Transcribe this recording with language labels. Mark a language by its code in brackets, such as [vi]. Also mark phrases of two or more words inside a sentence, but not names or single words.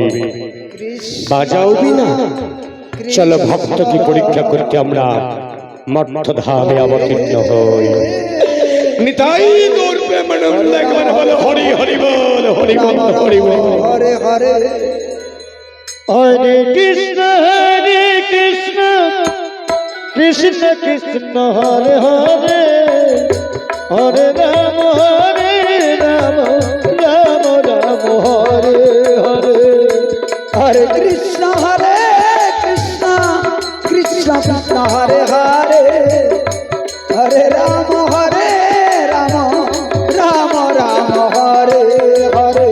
[bn] বাজাও বিনা, চলো ভক্তকে পরীক্ষা করতে আমরা মর্তধামে অবতীর্ণ হই। নিতাই গৌর প্রেমানন্দ, একবার বলো হরি হরি বল, হরি বল, হরি বল। হরে হরে হরে কৃষ্ণ কৃষ্ণ কৃষ্ণ হরে হরে হরে রাম রাম রাম হরে হরে হরে কৃষ্ণ কৃষ্ণ কৃষ্ণ হরে হরে হরে রাম রাম রাম হরে হরে